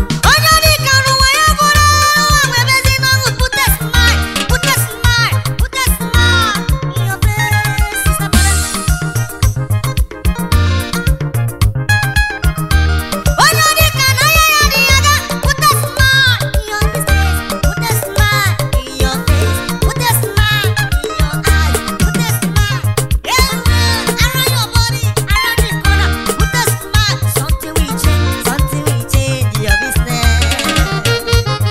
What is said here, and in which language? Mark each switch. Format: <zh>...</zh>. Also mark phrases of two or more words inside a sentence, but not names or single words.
<ig>Onye dị ka n'ụwa ya bụrụ ụwa bụ ebe ezi mmanwụ,</ig> <en>put a smile, put a smile, put a smile in your face, sister brother.</en> <ig>Onye ọ dị ka na ya ya dị ya ga,</ig> <en>put a smile in your business, put a smile in your face, put a smile in your eyes, put a smile everywhere around your body, around the corner, put a Something will change, something will change your business.</en>